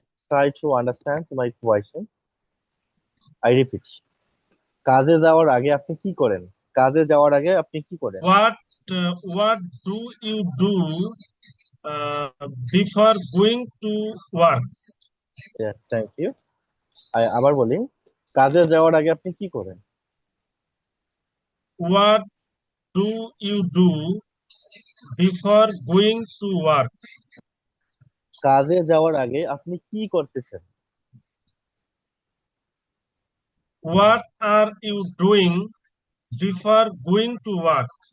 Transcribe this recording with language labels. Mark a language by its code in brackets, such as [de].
[en] Try to understand my question. I repeat. [bn] কাজে যাওয়ার আগে আপনি কি করেন? কাজে যাওয়ার আগে আপনি কি করেন? [en] What do you do uh, before going to work? Yes, thank you. [bn] আবার বলি, কাজে যাওয়ার আগে আপনি কি করেন? [en] What do you do before going to work? [bn] কাজে যাওয়ার আগে আপনি কি করতেছেন? [en] What are you doing before going to work?